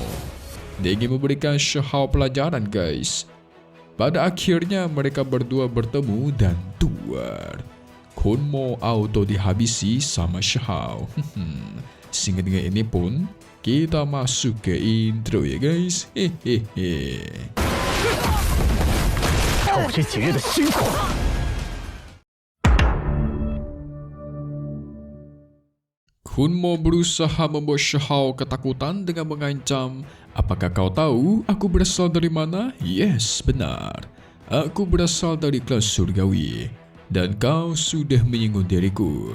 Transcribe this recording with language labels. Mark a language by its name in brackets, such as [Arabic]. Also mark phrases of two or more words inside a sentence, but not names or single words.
[Indonesian] Dia ingin memberikan Xiahou pelajaran guys. Pada akhirnya mereka berdua bertemu dan duar. Kun Mo auto dihabisi sama Xiahou. Sehingga dengan ini pun kita masuk ke intro ya guys. Hehehe. [Chinese] 看我这几日的辛苦。 [Indonesian] Kun Mo berusaha membuat Xiahou ketakutan dengan mengancam, "Apakah kau tahu aku berasal dari mana?" Yes, benar. Aku berasal dari klan surgawi. Dan kau sudah menyinggung diriku.